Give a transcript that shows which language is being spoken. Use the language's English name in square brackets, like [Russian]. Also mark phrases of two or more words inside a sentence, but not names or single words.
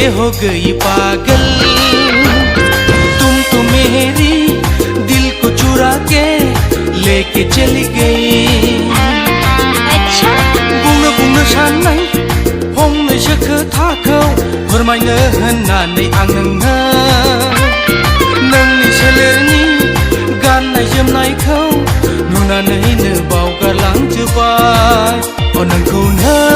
[Hindi] हो गई पागल तुम तो मेरी दिल को चुरा के लेके चली गई अच्छा [Bodo] बुंनो बुंनो साननाय फंनैसो खोथाखौ फोरमायनो होननानै आं नोंनि सोलेरनि गाननाय जोमनायखौ नुनानैनो बावगारलांजोबबाय ओ नोंखौनो